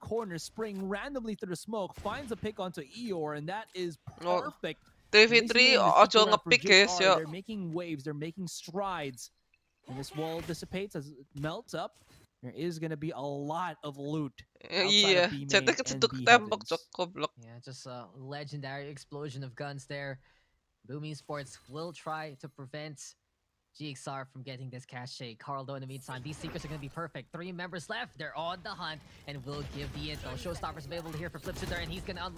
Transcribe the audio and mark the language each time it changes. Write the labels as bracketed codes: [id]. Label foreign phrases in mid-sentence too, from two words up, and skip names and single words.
[en] corner, spraying randomly through the smoke, finds a pick onto Eeyore, and that is Oh. perfect. [jv] TV3 ojo ngepick guys yo. [en] They're making waves, they're making strides. And this wall dissipates as it melts up. There is going to be a lot of loot. [id] Iya, [en] of B main [id] jatuh [en] and [id] keseduk [en] B [id] tembok, [en] heavens. [jv] Cok. Goblok. [en] Yeah, just a legendary explosion of guns there. Boom Esports will try to prevent GXR from getting this cache. Carl, though, in the meantime, these secrets are going to be perfect. 3 members left. They're on the hunt and will give the intel. Showstopper's available here for Flipsitter, and he's going to unleash